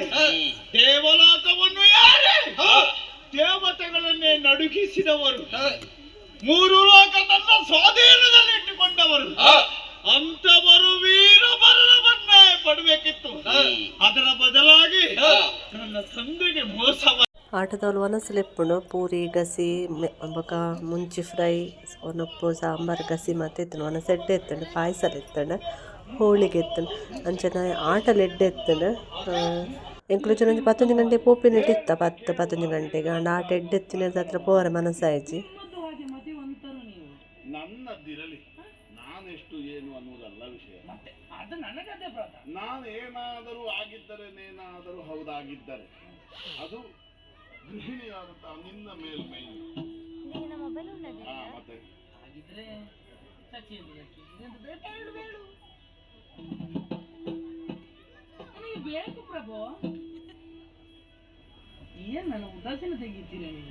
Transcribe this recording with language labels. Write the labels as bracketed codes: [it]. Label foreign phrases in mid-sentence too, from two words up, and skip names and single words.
[kn] ದೇವಲೋಕವನ್ನು ಯಾರೇ ದೇವತೆಗಳನ್ನೇ ನಡುಗಿಸಿದವರು, ಮೂರು ಲೋಕ ತನ್ನ ಸ್ವಾಧೀನದಲ್ಲಿ ಇಟ್ಟುಕೊಂಡವರು. ಅಂತವರು ವೀರ ಮರಣವನ್ನೇ ಪಡಬೇಕಿತ್ತು. ಅದರ ಬದಲಾಗಿ ನನ್ನ ತಂದೆಗೆ ಮೋಸವ. [tcy] ಆಟದವ್ರು ಒನಸಲೆಪ್ಪುಂಡು ಪೂರಿ ಗಸಿ ಬೊಕ ಮುಂಚಿ ಫ್ರೈ ಒನಪ್ಪು ಸಾಂಬಾರು ಗಸಿ ಮತ್ತು ಎತ್ತನು ಒನಸ ಎಡ್ಡೆ ಎತ್ತಂಡು ಪಾಯಸ ಎತ್ತಂಡು ಹೋಳಿಗೆ ಎತ್ತಂಡು ಅಂಚನೆ ಆಟಲು ಎಡ್ಡೆ ಎತ್ತಂಡು ಎಂಕ್ಲು ಒಂಜಿ 11 ಗಂಟೆ ಪೋಪಿನಿಟ್ಟು ಇತ್ತ 10-11 ಗಂಟೆಗೆ ಅಂಡ ಆಟ ಎಡ್ಡೆ ಎತ್ತಿನ ಹತ್ರ ಪೋರ ಮನಸ್ಸಾಯ್ಜಿ. [kn] ನನ್ನದಿರಲಿ, ನಾನೆಷ್ಟು ಏನು ಅನ್ನೋದಲ್ಲ ವಿಷಯ. ಅದು ನನಗದೇ ನಾನು ಏನಾದರೂ ಆಗಿದ್ದರೇನೇನಾದರೂ ಹೌದಾಗಿದ್ದರೆ ಅದು ಗೃಹಿಣಿಯಾದಂತಹ ನಿನ್ನ ಮೇಲ್ಮೈ. ಮತ್ತೆ ಬೇಕು ಪ್ರಭು, ಏನ್ ನನ್ನ ಉದಾಸೀನ ತೆಗಿತೀರಿ ನೀವು?